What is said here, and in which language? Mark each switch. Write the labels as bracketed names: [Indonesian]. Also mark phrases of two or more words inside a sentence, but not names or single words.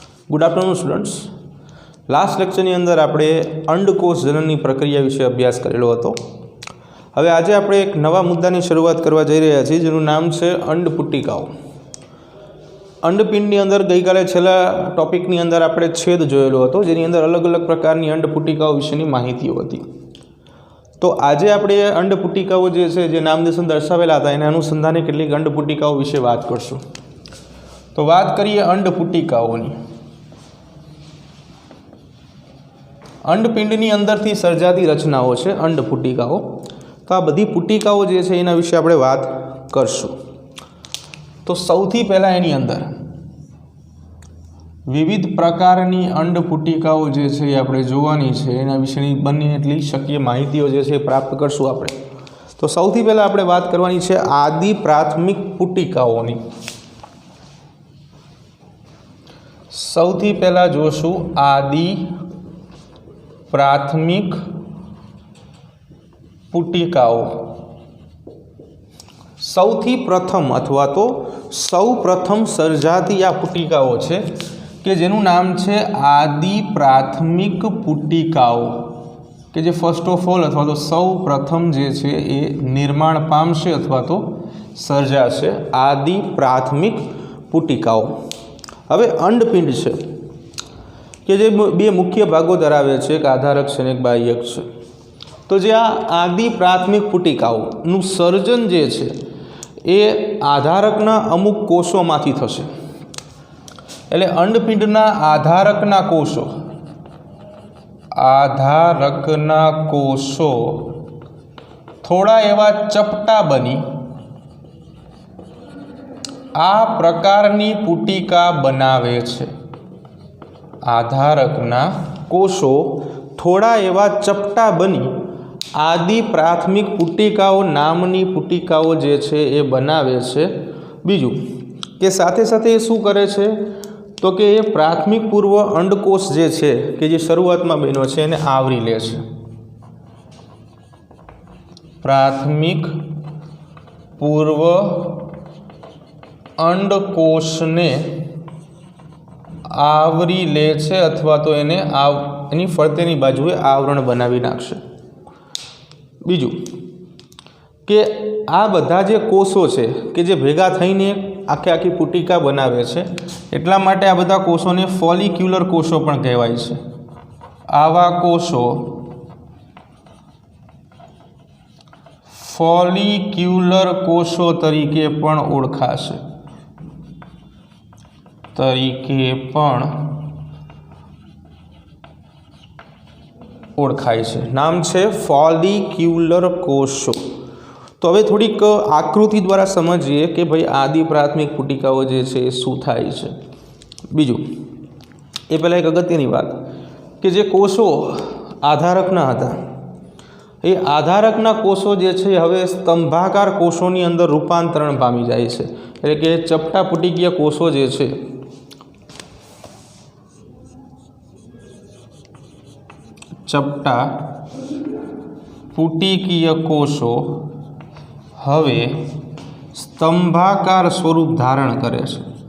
[English] Good afternoon students. last lectureni [Gujarati] અંદર આપણે અંડકોષ જનનની પ્રક્રિયા વિષે અભ્યાસ કરેલો હતો। હવે આજે આપણે એક નવા મુદ્દાની શરૂઆત કરવા જઈ રહ્યા છીએ, જેનું નામ છે અંડપુટિકાઓ। અંડપિંડની અંદર ગઈ કાલે છેલ્લા ટોપિકની અંદર આપણે છેદ જોયેલો હતો, જેની અંદર અલગ અલગ પ્રકારની અંડપુટિકાઓ વિશેની માહિતીઓ હતી। તો આજ આપણે અંડપુટિકાઓ જે છે, જે નામનિર્દેશન દર્શાવેલા હતા, એના અનુસંધાને કેટલીક અંડપુટિકાઓ વિષે વાત કરશું। તો બાત કરીએ અંડપુટિકાઓની। અંડપિંડની અંદરથી સર્જાતી રચનાઓ છે અંડપુટિકાઓ। તો આ બધી પુટિકાઓ જે છે એના વિષે આપણે વાત કરશું। તો સૌથી પહેલા એની અંદર વિવિધ પ્રકારની અંડપુટિકાઓ જે છે આપણે જોવાની છે, એના વિશેની બને એટલી શક્ય માહિતીઓ જે છે પ્રાપ્ત કરશું આપણે। તો સૌથી પહેલા આપણે વાત કરવાની છે આદિ પ્રાથમિક પુટિકાઓની। સૌથી પહેલા જોશું આદિ પ્રાથમિક પુટિકાઓ। સૌથી પ્રથમ અથવા તો સૌ પ્રથમ સર્જાતી આ પુટિકાઓ છે કે જેનું નામ છે આદિ પ્રાથમિક પુટિકાઓ, કે જે [English] first of all [Gujarati] અથવા તો સૌ પ્રથમ જે છે એ નિર્માણ પામશે અથવા તો સર્જાશે આદિ પ્રાથમિક પુટિકાઓ। હવે અંડપિંડ છે કે જે બે મુખ્ય ભાગો ધરાવે છે, એક આધારક છે ને એક બાહ્યક છે। તો જે આ આદિ પ્રાથમિક પુટિકાઓનું સર્જન જે છે એ આધારકના અમુક કોષોમાંથી થશે। એટલે અંડપિંડના આધારકના કોષો થોડા એવા ચપટા બની આ પ્રકારની પુટિકા બનાવે છે। આધારકના કોષો થોડા એવા ચપટા બની આદિ પ્રાથમિક પુટિકાઓ નામની પુટિકાઓ જે છે એ બનાવે છે। બીજું કે સાથે સાથે શું કરે છે તો કે એ પ્રાથમિક પૂર્વ અંડકોષ જે છે કે જે શરૂઆતમાં બન્યો છે એને આવરી લે છે। પ્રાથમિક પૂર્વ અંડકોષને આવરી લે છે અથવા તો એને એની ફરતેની બાજુએ આવરણ બનાવી નાખશે। બીજું કે આ બધા જે કોષો છે કે જે ભેગા થઈને આખે આખી પુટિકા બનાવે છે, એટલા માટે આ બધા કોષોને ફોલિક્યુલર કોષો પણ કહેવાય છે। આવા કોષો ફોલિક્યુલર કોષો તરીકે પણ ઓળખાશે। ઓળખાય છે, નામ છે ફોલિક્યુલર કોષો। તો હવે થોડીક આકૃતિ દ્વારા સમઝીએ કિ ભાઈ આદિ પ્રાથમિક પુટિકાઓ જે છે શું થાય છે। બીજું એ પહેલા એક અગત્યની વાત કે જે કોષો આધારકના હતા, એ આધારકના કોષો જે છે હવે સ્તંભાકાર કોષોની અંદર રૂપાંતરણ પામી જાય છે। એટલે કે ચપટા પુટિકીય કોષો જે છે ચપટા પુટિકીય કોષો હવે સ્તંભાકાર સ્વરૂપ ધારણ કરે છે।